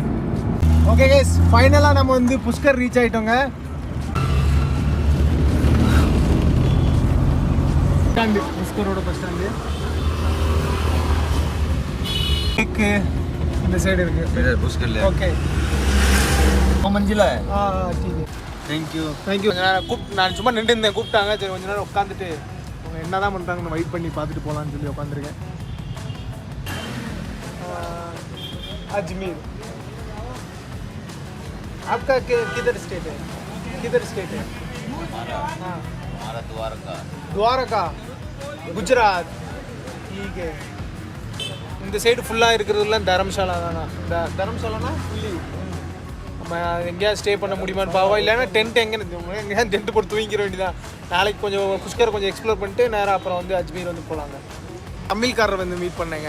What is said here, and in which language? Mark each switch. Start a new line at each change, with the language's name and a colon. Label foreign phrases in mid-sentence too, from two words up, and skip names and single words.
English: okay guys,
Tamil: ஃபைனலாக நம்ம வந்து புஷ்கர் ரீச் ஆகிட்டோங்க. ஸ்டாண்டு, புஷ்கரோட
English: bus stand.
Tamil: இந்த சைடு இருக்குது. புஷ்கர்ல. ஓகே
Hindi: दो मंजिला है ठीक है
English: thank you thank you.
Tamil: கொஞ்ச நேரம் நான் சும்மா நின்று இருந்தேன், கூப்பிட்டாங்க. சரி கொஞ்ச நேரம் உட்காந்துட்டு அவங்க என்ன தான் பண்ணுறாங்கன்னு வெயிட் பண்ணி பார்த்துட்டு போகலான்னு சொல்லி உட்காந்துருக்கேன்.
Hindi: अजमेर आपका किधर स्टेट है? किधर स्टेट है? हाँ हमारा द्वारका द्वारका குஜராத். ठीक है.
Tamil: இந்த சைடு ஃபுல்லாக இருக்கிறதுலாம் தரம்சாலா தானா? தரம்சாலானா ஃபுல்லி நம்ம எங்கேயாவது ஸ்டே பண்ண முடியுமான்னு பாவா, இல்லைன்னா டென்ட் எங்கேயாவது டென்ட் போட்டு தூங்கிற வேண்டியதான். நாளைக்கு கொஞ்சம் புஷ்கர் கொஞ்சம் எக்ஸ்ப்ளோர் பண்ணிட்டு நேராக அப்புறம் வந்து அஜ்மீர் வந்து போகலாங்க. தமிழ்காரரை வந்து மீட் பண்ணேங்க.